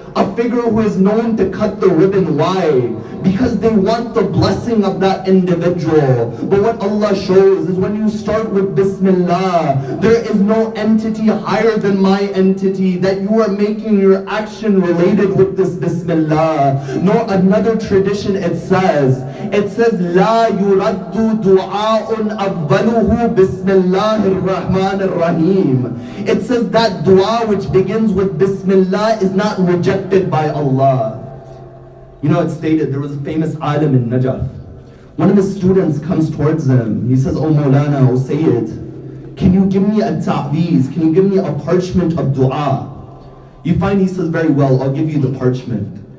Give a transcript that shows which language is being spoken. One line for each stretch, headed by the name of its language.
English: A figure who is known to cut the ribbon. Why? Because they want the blessing of that individual. But what Allah shows is when you start with Bismillah, there is no entity higher than my entity, that you are making your action related with this Bismillah. No, another tradition it says,
Arabic: لا يرد دعاء أوله بسم الله الرحمن الرحيم.
English: It says that dua which begins with Bismillah is not rejected by Allah. You know, it's stated, there was a famous alim in Najaf. One of his students comes towards him. He says, Oh Maulana, oh Syed, can you give me a ta'weez? Can you give me a parchment of dua? You find he says, very well, I'll give you the parchment.